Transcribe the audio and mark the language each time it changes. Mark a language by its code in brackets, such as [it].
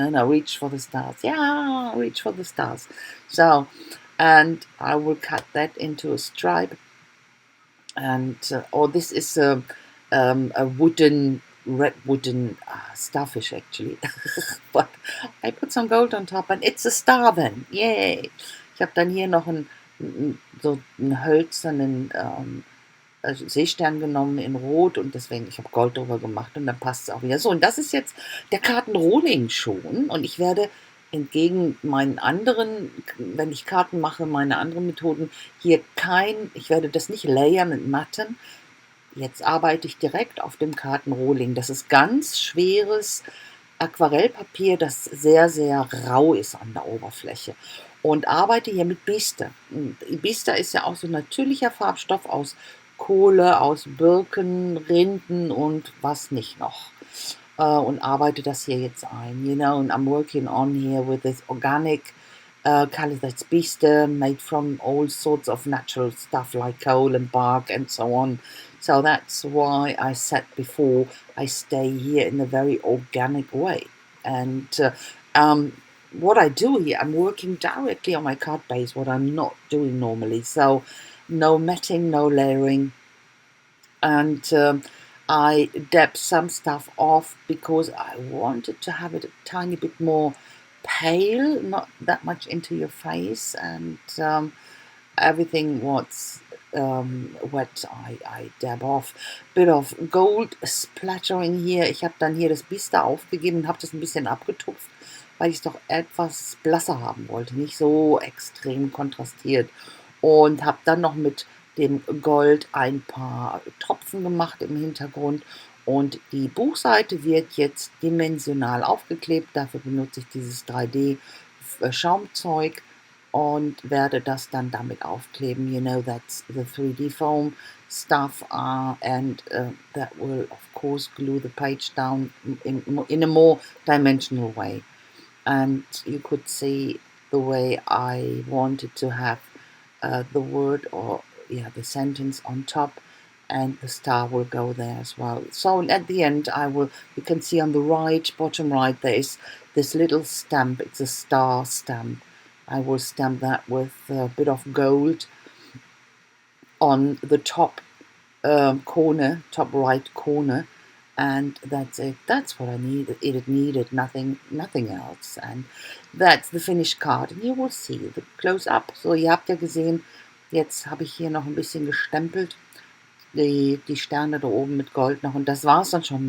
[en] No, reach for the stars. Yeah, reach for the stars. So, and I will cut that into a stripe. And this is a red wooden starfish actually. But I put some gold on top and it's a star then. Yay! [de] Ich habe dann hier noch so einen hölzernen Seestern genommen in Rot, und deswegen, ich habe Gold drüber gemacht und dann passt es auch wieder. So, und das ist jetzt der Kartenrohling schon, und ich werde entgegen meinen anderen, wenn ich Karten mache, meine anderen Methoden, hier ich werde das nicht layern und matten. Jetzt arbeite ich direkt auf dem Kartenrohling. Das ist ganz schweres Aquarellpapier, das sehr, sehr rau ist an der Oberfläche. Und arbeite hier mit Bistre. Bistre ist ja auch so ein natürlicher Farbstoff aus Kohle, aus Birken, Rinden und was nicht noch. Und arbeite das hier jetzt ein. [en] You know, and I'm working on here with this organic color that's Bistre, made from all sorts of natural stuff like coal and bark and so on. So that's why I said before, I stay here in a very organic way. And what I do here, I'm working directly on my card base, what I'm not doing normally. So no matting, no layering. And I dab some stuff off because I wanted to have it a tiny bit more pale, not that much into your face, and everything what's wet I dab off. Bit of gold splattering hier. [de] Ich habe dann hier das Bistre aufgegeben und habe das ein bisschen abgetupft, weil ich es doch etwas blasser haben wollte, nicht so extrem kontrastiert, und habe dann noch mit dem Gold ein paar Tropfen gemacht im Hintergrund, und die Buchseite wird jetzt dimensional aufgeklebt. Dafür benutze ich dieses 3D Schaumzeug, und werde das dann damit aufkleben. You know, that's the 3D foam stuff, and that will of course glue the page down in a more dimensional way. And you could see the way I wanted to have the word, or yeah, the sentence on top, and the star will go there as well. So at the end you can see on the right, bottom right, there is this little stamp. It's a star stamp. I will stamp that with a bit of gold on the top corner, top right corner, and that's it. That's what I needed. It needed nothing else. And that's the finished card. And you will see the close-up. So, ihr habt ja gesehen, jetzt habe ich hier noch ein bisschen gestempelt. Die Sterne da oben mit Gold noch. Und das war's dann schon.